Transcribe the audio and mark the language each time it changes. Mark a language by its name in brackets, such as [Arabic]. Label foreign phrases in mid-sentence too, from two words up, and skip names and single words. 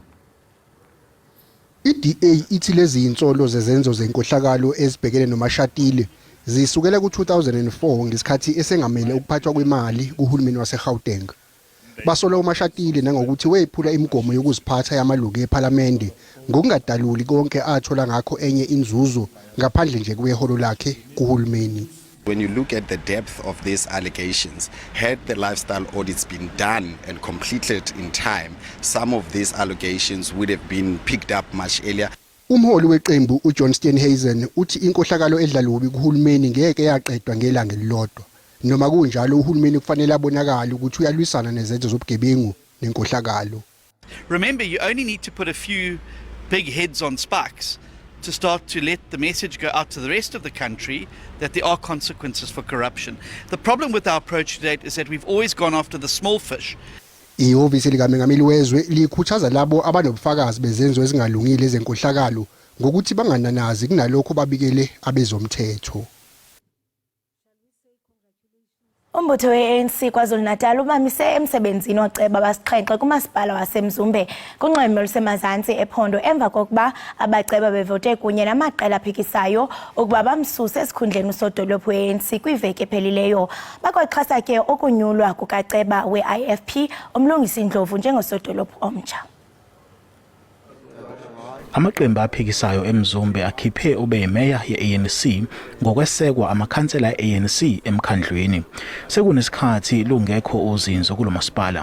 [Zulu] iDA ithi lezi insolo zezenzo zenkohlakalo ezibhekene noMashatile zisukela ku2004 ngesikhathi esengamele ukuphathwa kwemali kuhulumeni waseGauteng. Basola uMashatile nangokuthi wephula imigomo yokuziphatha yamalungu eParliament ngokungadaluli konke athola ngakho enye inzuzo ngaphandle nje kweholo lakhe kuhulumeni. [English] When you look at the depth of these allegations, had the lifestyle audits been done and completed in time, some of these allegations would have been picked up much earlier. [Zulu] Umholi weqembu uJohn Steenhuisen uthi inkohlakalo edlalubi kuhulumeni ngeke yaqedwa ngelanga elilodwa. Noma kunjalo uhulumeni kufanele abonakala ukuthi uyalwisana nezenzo zobugebengu nenkohlakalo. [English] Remember, you only need to put a few big heads on spikes to start to let the message go out to the rest of the country that there are consequences for corruption. The problem with our approach to date is that we've always gone after the small fish. [Zulu] Ihhovisi likaMengameli wezwe likhuthaza labo abanobufakazi bezenzo ezingalungile ezenkohlakalo ngokuthi bangananazi kunalokho babikele abezomthetho. [Xhosa] Umbutho we-ANC KwaZulu-Natal umamise emsebenzini oceba abasixhenxe kumasipala waseMzumbe kunxweme olusemazantsi ephondo emva kokuba abaceba bevote kunye namaqela aphikisayo ukuba bamsuse esikhundleni usodolophu we-ANC kwiveki ephelileyo. Bakwaxhasa ke okunyulwa kukaceba we-IFP umlungisi Ndlovu njengosodolophu omtsha. [Zulu] Amaqembu aphikisayo eMzumbe akhiphe ube yimeya ye-ANC ngokwesekwa amakhansela e-ANC emkhandlweni. Sekunesikhathi lungekho uzinzo kulomasipala.